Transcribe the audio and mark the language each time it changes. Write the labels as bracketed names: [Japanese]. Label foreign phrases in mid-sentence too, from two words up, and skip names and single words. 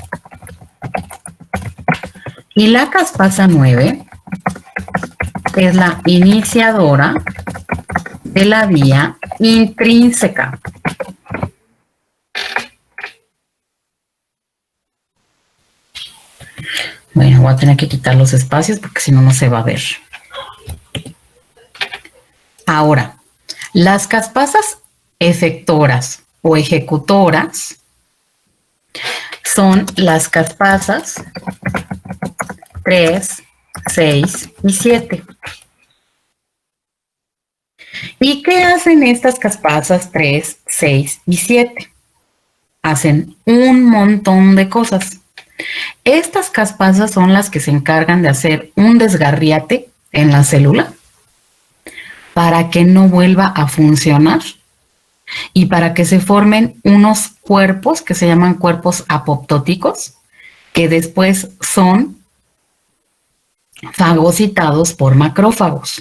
[Spanish] Y la caspasa 9 es la iniciadora de la vía intrínseca. Bueno, voy a tener que quitar los espacios porque si no, no se va a ver. Ahora, las caspasas efectoras o ejecutoras son las caspasas 3, 6 y 7. ¿Y qué hacen estas caspasas 3, 6 y 7? Hacen un montón de cosas. Estas caspasas son las que se encargan de hacer un desgarriate en la célula para que no vuelva a funcionar y para que se formen unos cuerpos que se llaman cuerpos apoptóticos, que después son fagocitados por macrófagos.